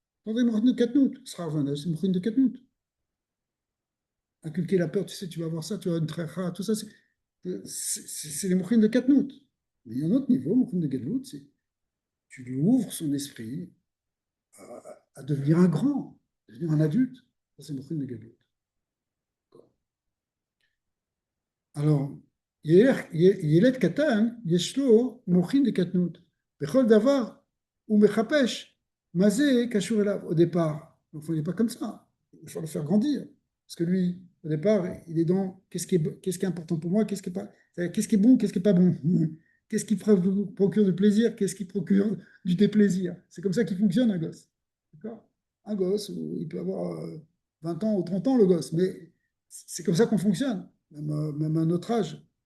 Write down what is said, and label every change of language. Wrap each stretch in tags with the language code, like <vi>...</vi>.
<fr>Dans des mochines de katnout, ce sera c'est une mochine de katnout. Inculquer la peur, tu sais, tu vas avoir ça, tu vas avoir une trécha, tout ça, c'est les mochines de katnout. Mais il y a un autre niveau, mochine de gadlout, c'est tu lui ouvres son esprit à devenir un grand, devenir un adulte. Ça, c'est mochine de gadlout. Alors,</fr> <he>ילד קטן, יש לו מוחין דקטנות. בכל דבר הוא מחפש מה זה קשור אליו</he> <fr>au départ. L'enfant, il n'est pas comme ça. Il faut le faire grandir. Parce que lui, au départ, il est dans qu'est-ce qui est important pour moi, qu'est-ce qui est bon, qu'est-ce qui n'est pas bon. Qu'est-ce qui procure du plaisir, qu'est-ce qui procure du déplaisir. C'est comme ça qu'il fonctionne, un gosse. D'accord? Un gosse, il peut avoir 20 ans ou 30 ans, le gosse, mais c'est comme ça qu'on fonctionne, même à notre âge.</fr>